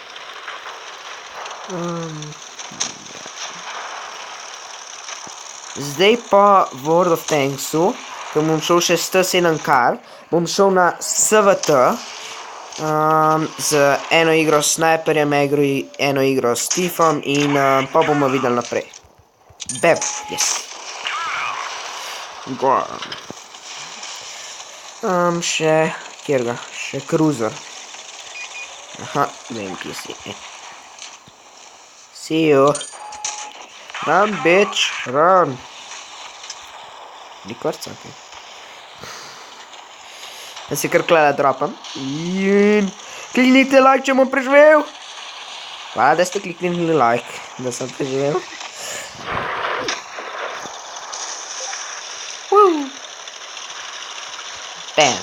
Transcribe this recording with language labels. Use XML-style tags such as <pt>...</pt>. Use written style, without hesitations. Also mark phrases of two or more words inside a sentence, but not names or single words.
<sl>Zdaj pa World of Tanksu, ko bom šel še 107 kar, bom šel na SVT z eno igro s Sniperjem, eno igro s Tiffom in pa bomo videli naprej.</sl> <en>Bam, yes. Gorm.</en> <sl>Še, kjer ga, še Cruiser. Aha, vem, kje si.</sl> <en>See you. Run, bitch, run.</en> <sl>Rekord, ok. Da si kar klada dropam. In kliknite like, če bom preživel. Hvala, da ste kliknili like, da sem preživel. Bam.</sl>